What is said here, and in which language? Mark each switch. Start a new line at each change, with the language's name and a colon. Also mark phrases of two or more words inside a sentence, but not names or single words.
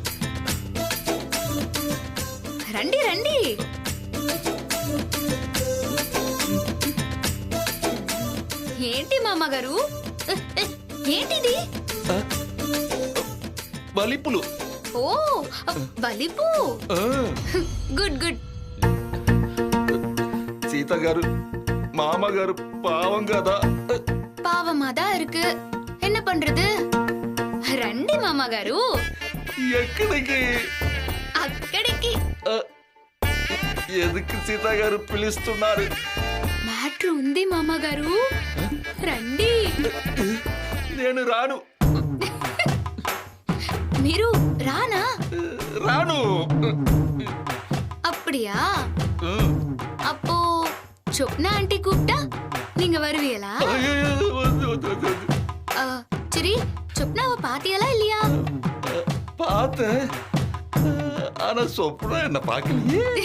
Telugu: రండి రండి. ఏంటి మామగారు, ఏంటిది? బలిపులు. ఓ బలిపు.
English: good good.
Telugu: సీతా గారు మామగారు పావం కదా.
Tamil: பாவமா தான் இருக்கு, என்ன பண்றது?
Telugu: రండి మామగారు. ఎక్కడికి? అక్కడికి. ఎందుకు సీతా గారు పిలుస్తున్నారు? మ్యాటర్ ఉంది మామగారు, రండి. నేను రాను. మీరు రానా? రాను.
Tamil: அப்படியா? அப்போ சொப்னா ஆண்டி கூப்பிட்டா நீங்க வருவீங்களா? சரி, சொப்னாவை பாத்தியலா இல்லையா? பார்த்தேன், ஆனா சொப்னா என்ன பார்க்கலையே.